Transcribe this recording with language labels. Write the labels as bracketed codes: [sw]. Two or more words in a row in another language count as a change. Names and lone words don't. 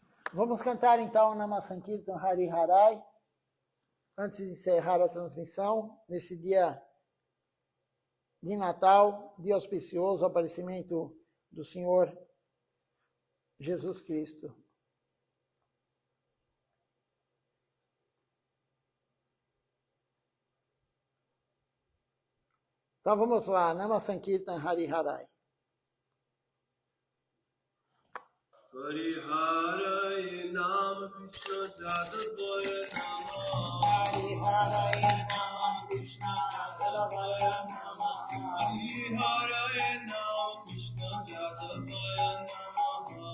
[pt] Vamos cantar então [sa] Nama Sankirtan Hari Harai, [pt] antes de encerrar a transmissão, nesse dia de Natal, dia auspicioso, aparecimento do Senhor Jesus Cristo. Então vamos lá, [sa] Nama Sankirtan Hari Harai. Hari Harai Nam Krishna Jadavaya Namah. Hari Harai Nama Krishna Jadavaya Namah. Hari Harai Nam Krishna Jadavaya Namah.